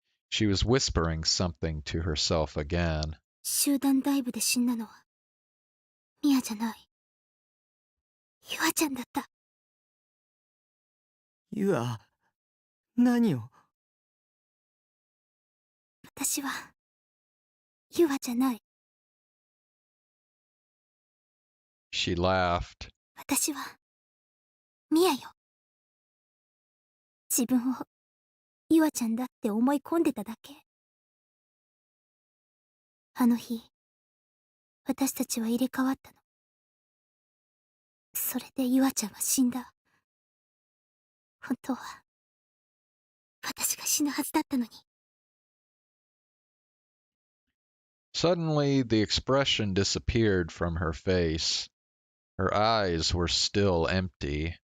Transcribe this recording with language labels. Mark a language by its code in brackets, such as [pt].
[en] She was whispering something to herself again. [ja] 集団ダイブで死んだのは、ミアじゃない。ゆあちゃんだった。ゆあ、何を。私は、ゆあじゃない。 [en] She laughed. [ja] 私は、ミアよ。自分を、ゆあちゃんだって思い込んでただけ。あの日、私たちは入れ替わったの。それでゆあちゃんは死んだ。本当は、私が死ぬはずだったのに。 [en] Suddenly, the expression disappeared from her face. Her eyes were still empty.